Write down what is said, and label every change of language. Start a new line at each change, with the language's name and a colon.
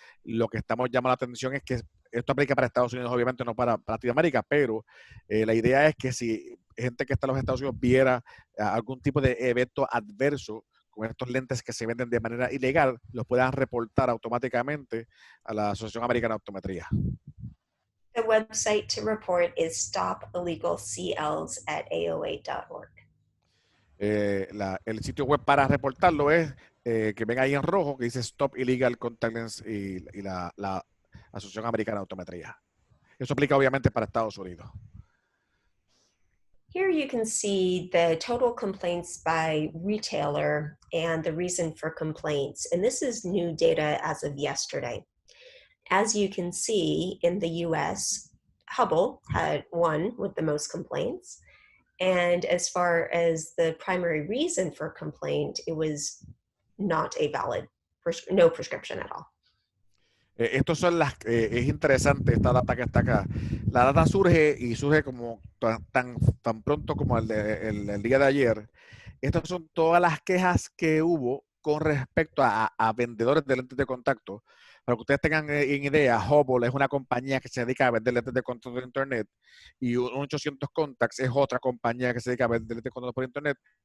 Spanish: Lo que estamos llamando la atención es que esto aplica para Estados Unidos, obviamente no para Latinoamérica, pero la idea es que si gente que está en los Estados Unidos viera algún tipo de evento adverso con estos lentes que se venden de manera ilegal, los puedan reportar automáticamente a la Asociación Americana de Optometría.
English: The website to report is stopillegalcls@aoa.org.
Spanish: El sitio web para reportarlo es que ven ahí en rojo que dice Stop Illegal Contact Lens y la Asociación Americana de Optometría. Eso aplica obviamente para Estados Unidos.
English: Here you can see the total complaints by retailer and the reason for complaints. And this is new data as of yesterday. As you can see, in the US, Hubble had one with the most complaints. And as far as the primary reason for complaint, it was not a valid, no prescription at all.
Spanish: Estos son es interesante esta data que está acá. La data surge como tan pronto como el día de ayer. Estas son todas las quejas que hubo con respecto a vendedores de lentes de contacto. Para que ustedes tengan en idea, Hubble es una compañía que se dedica a vender lentes de contacto de internet y 800 Contacts es otra compañía que se dedica a vender lentes de contacto por internet.